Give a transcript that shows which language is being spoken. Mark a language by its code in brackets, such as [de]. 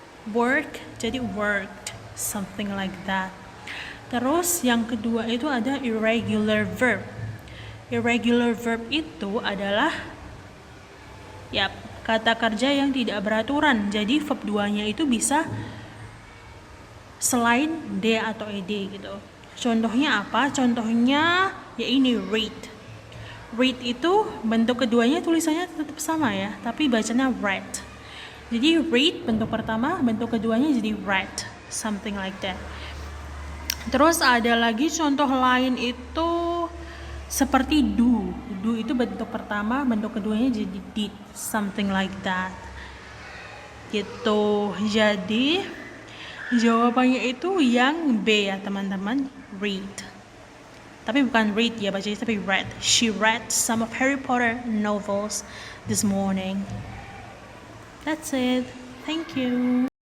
[en] Work [id] jadi [en] worked, something like that. [id] Terus yang kedua itu ada irregular verb. Irregular verb itu adalah kata kerja yang tidak beraturan. Jadi verb 2-nya itu bisa selain d atau ed gitu. Contohnya apa? Contohnya ya ini read. Read itu bentuk keduanya tulisannya tetap sama ya, tapi bacanya read. Jadi read bentuk pertama, bentuk keduanya jadi read, [en] something like that. [id] Terus ada lagi contoh lain itu seperti do. Do itu bentuk pertama, bentuk keduanya jadi did, [en] something like that. [id] Gitu. Jadi jawabannya itu yang B ya teman-teman, read. Tapi bukan read ya bacanya, tapi read. [en] She read some of Harry Potter novels this morning. That's it. Thank you.